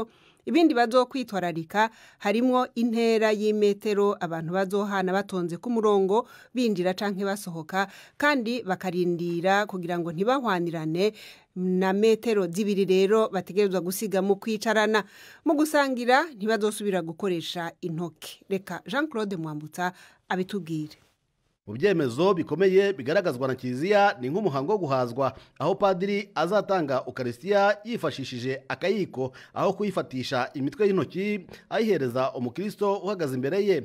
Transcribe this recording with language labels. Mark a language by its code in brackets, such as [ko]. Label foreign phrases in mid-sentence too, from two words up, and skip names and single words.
[rn] Ibindi bazokwitwararika harimo intera y'imetero abantu bazohana batonze ku murongo binjira canke basohoka, kandi bakarindira kugira ngo ntibahwanirane na metero zibiri rero bategerezwa gusiga mu kwicarana. Mu gusangira ntibazosubira gukoresha intoke. Reka Jean-Claude Mwambutsa abitubwire. [rw] Mu byemezo bikomeye bigaragazwa na Kiriziya ni nk'umuhango wo guhazwa, aho padiri azatanga Ukaristiya yifashishije akayiko aho kuyifatisha imitwe y'intoki ayihereza umukristo uhagaze imbere ye.